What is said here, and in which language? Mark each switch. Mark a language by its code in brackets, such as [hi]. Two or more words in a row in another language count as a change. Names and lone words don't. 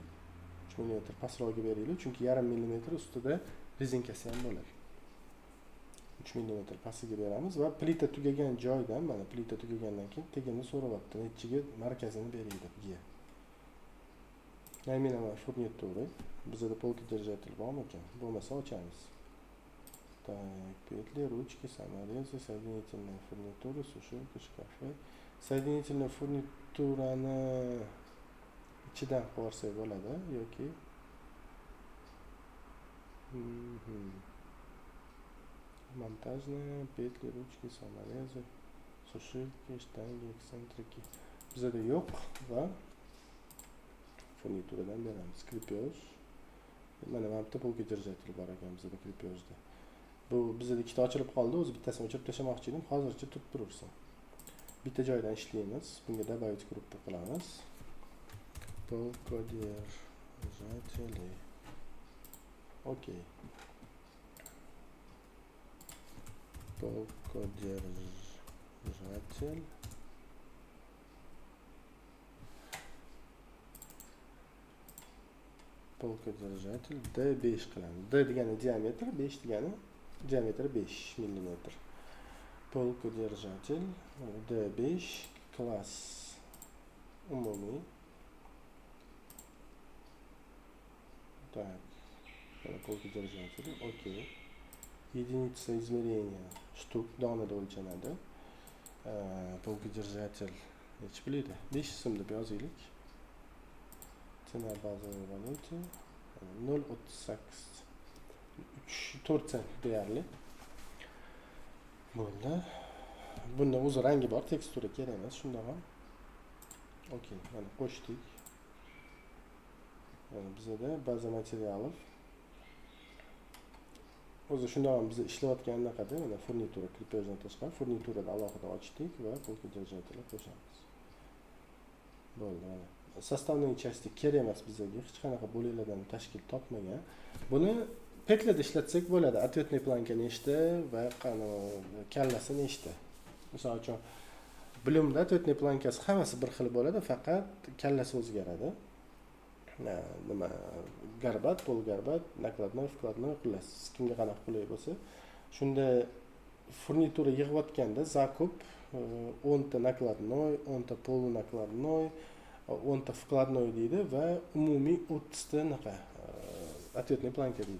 [uz] 3 mm pastroqga beraylik, chunki 1,5 mm ustida rezinkasi ham bo'ladi. 3 mm pastiga beramiz va plita tugagan joydan, mana plita tugagandan keyin teginni so'rayapti. Nechiga markazini beray deb. Naminaman furnitura. Bizda polka держатель bormi ekan? Bo'lmasa ochamiz. [ru] Так, петли, ручки, саморезы, соединительная фурнитура, сушилка, шкафы. Соединительная [uz] furniturani ichidan qo'ysak bo'ladi yoki [ru] монтажные петли, ручки, саморезы, сушилки, штанги, эксцентрики. [uz] Bizda yo'q va furnituradan beramiz. Kripyoj. Mana bu yerda polka держатель bor ekan bizda kripyojda. Bu bizda ikkita ochilib qoldi, o'zi bittasini o'chirib tashlamoqchi edim, hozircha turib turursin. Bitta joydan ishlaymiz. Bunga добавить gruppa qilamiz. Polka держатели. Okey. Polka держатель. Polka держатель D5 qilamiz. D degani diametr, 5 degani diametr 5 mm. Polka держатель D5 klass umumiy. [ru] Так. [uz] Polka держатель. Окей. [ru] Единица измерения штук [uz] donada o'lchanadi. Polka держатель nech biladi? 5 so'm deb yozaylik. Cena bazaviy valyuta 0.38 4 sent deyarli. Bo'ldi. Bunda o'zi rangi bor, tekstura kerak emas, shunda ham. Okey, mana qo'shdik. Bizda [ru] база материалов [uz] o'zi shundoq ham biz ishlayotgan anaqada mana furnitura kripajdan tashqari furniturada alohida ochdik va polka держатель qo'shamiz. Bo'ldi mana. [ru] составной части [uz] kerak emas bizga, hech qanaqa bo'laklardan tashkil topmagan. Buni petlada ishlatsak bo'ladi. [ru] Ответный планка [uz] nechta va kallasi nechta. Misol uchun bilimda ответный plankasi hammasi bir xil bo'ladi, faqat kallasi o'zgaradi. Nima garbat, polgarbat, nakladnoy, vkladnoy xullas kimga qanaqa qulay bo'lsa, shunda furnitura yig'ayotganda zakup 10 ta nakladnoy, 10 ta polunakladnoy, 10 ta vkladnoy deydi va umumiy 30 ta naqa [ru] ответный планка [uz] deydi.